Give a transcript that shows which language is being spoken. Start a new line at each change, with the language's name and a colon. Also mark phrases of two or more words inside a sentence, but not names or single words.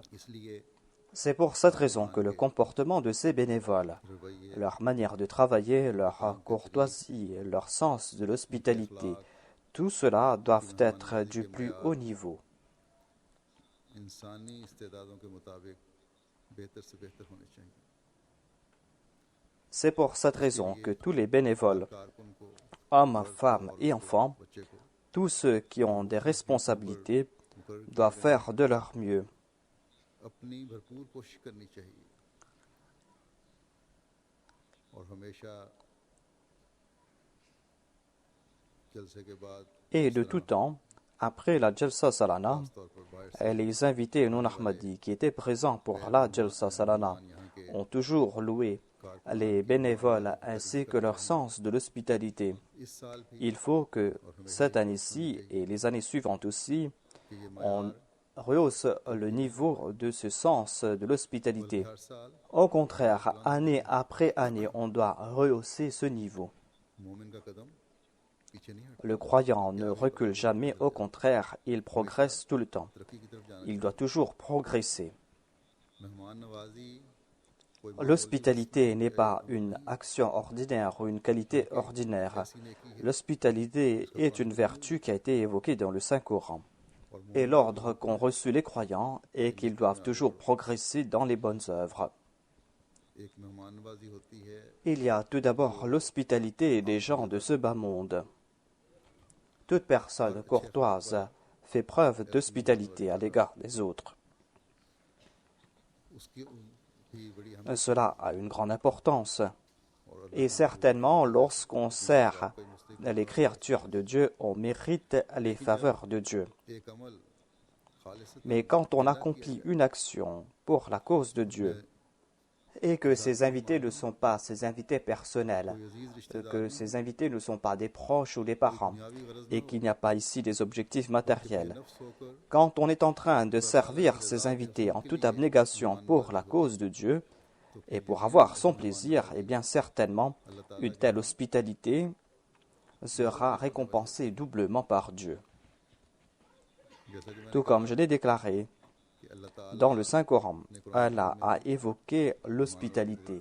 Urdu: इसलिए
French: C'est pour cette raison que le comportement de ces bénévoles,
Urdu: रवैये
French: leur manière de travailler, leur courtoisie, leur sens de l'hospitalité, tout cela doivent être du plus haut niveau.
Urdu: انسانی استعدادوں کے مطابق بہتر سے بہتر ہونے چاہئیں.
French: C'est pour cette raison que tous les bénévoles,
Urdu: کارکن کو
French: hommes, femmes et enfants,
Urdu: بچے کو
French: tous ceux qui ont des responsabilités, doivent faire de leur mieux.
Urdu: اپنی بھرپور کوشش کرنی چاہیے اور ہمیشہ جلسے کے بعد
French: Et de tout temps, après la Jalsa Salana,
Urdu: طور پر باہر
French: les invités non Ahmadis qui étaient présents pour la Jalsa Salana
Urdu: یہاں کے
French: ont toujours loué les bénévoles ainsi que leur sens de l'hospitalité.
Urdu: اس سال بھی
French: Il faut que cette année-ci et les années suivantes aussi,
Urdu: کہ یہ
French: on rehausse le niveau de ce sens de l'hospitalité.
Urdu: ہر سال
French: Au contraire, année après année, on doit rehausser ce niveau.
Urdu: مومن کا قدم پیچھے نہیں ہٹتا.
French: Le croyant ne recule jamais, au contraire, il progresse tout le temps.
Urdu: ترقی کی طرف جانا
French: Il doit toujours progresser.
Urdu: مہمان نوازی کوئی
French: L'hospitalité n'est pas une action ordinaire ou une qualité ordinaire. L'hospitalité est une vertu qui a été évoquée dans le Saint-Coran. Et l'ordre qu'ont reçu les croyants est qu'ils doivent toujours progresser dans les bonnes œuvres.
Urdu: ایک مہمان نوازی ہوتی ہے
French: Il y a tout d'abord l'hospitalité des gens de ce bas monde. Toute personne courtoise fait preuve d'hospitalité à l'égard des autres.
Urdu: اس کی بھی بڑی
French: Cela a une grande importance. Et certainement, lorsqu'on sert les créatures de Dieu, on mérite les faveurs de Dieu.
Urdu: ایک عمل خالص
French: Mais quand on accomplit une action pour la cause de Dieu, et que ces invités ne sont pas ces invités personnels, que ces invités ne sont pas des proches ou des parents, et qu'il n'y a pas ici des objectifs matériels.
Urdu: نفس ہو کر
French: Quand on est en train de servir ces invités en toute abnégation pour la cause de Dieu, et pour avoir son plaisir, eh bien certainement, une telle hospitalité sera récompensée doublement par Dieu. Tout comme je l'ai déclaré, dans le Saint-Coran, Allah a évoqué l'hospitalité.